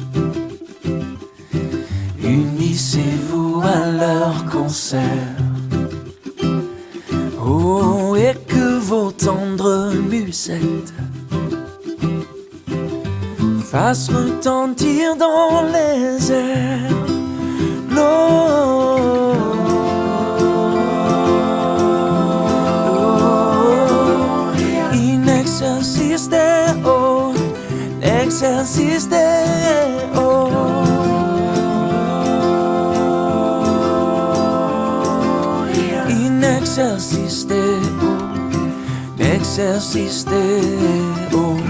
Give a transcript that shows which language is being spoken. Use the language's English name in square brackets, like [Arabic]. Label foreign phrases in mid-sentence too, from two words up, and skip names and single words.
[French] unissez-vous à leur concert. Oh, et que vos tendres musettes fassent retentir dans les airs [Latin] Gloria in excelsis Deo, in excelsis Deo, in excelsis Deo, in excelsis Deo,